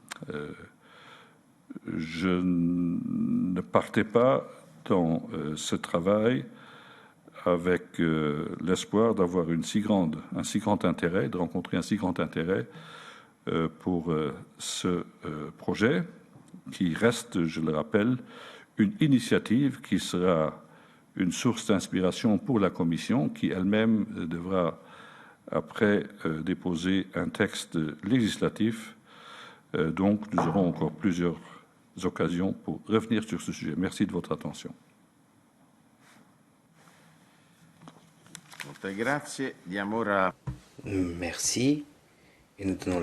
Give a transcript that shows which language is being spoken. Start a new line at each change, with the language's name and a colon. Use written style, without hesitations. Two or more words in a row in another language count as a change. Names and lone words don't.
French: Je ne partais pas dans ce travail avec l'espoir d'avoir un si grand intérêt, de rencontrer un si grand intérêt pour ce projet, qui reste, je le rappelle, une initiative qui sera une source d'inspiration pour la Commission, qui elle-même devra après déposer un texte législatif. Donc, nous aurons encore plusieurs occasions pour revenir sur ce sujet. Merci de votre attention.
Italian: Molte grazie. Diamo ora...
French: Merci. Et nous donnons la